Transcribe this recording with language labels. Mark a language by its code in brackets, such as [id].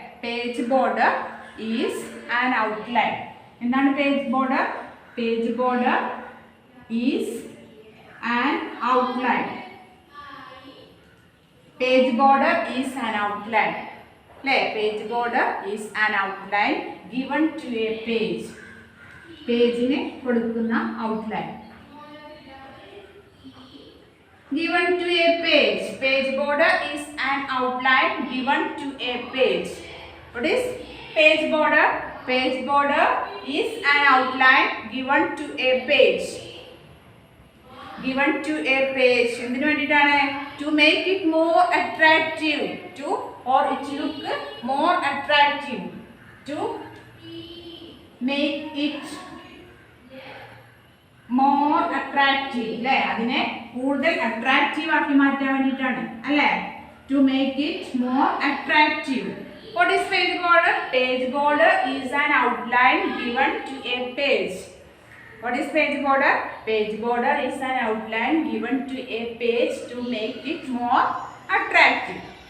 [en] Page border is an outline. [ml] എന്താണ് [en] Page border? Page border is an outline. Page border is an outline. അല്ലേ? Page border is an outline given to a page. [ml] പേജിന് കൊടുക്കുന്ന outline [en] given to a page. Page border is an outline given to a page. What is page border? Page border is an outline given to a page. Given to a page. [ml] എന്തിനു വേണ്ടിയിട്ടാണ്? [en] To make it more attractive. To or it look more attractive. To make it more attractive. [ml] അല്ലേ? അതിനെ കൂടുതൽ attractive ആക്കി മാറ്റാൻ വേണ്ടിയിട്ടാണ് അല്ലേ? [en] To make it more attractive. What is page border? Page border is an outline given to a page. What is page border? Page border is an outline given to a page to make it more attractive.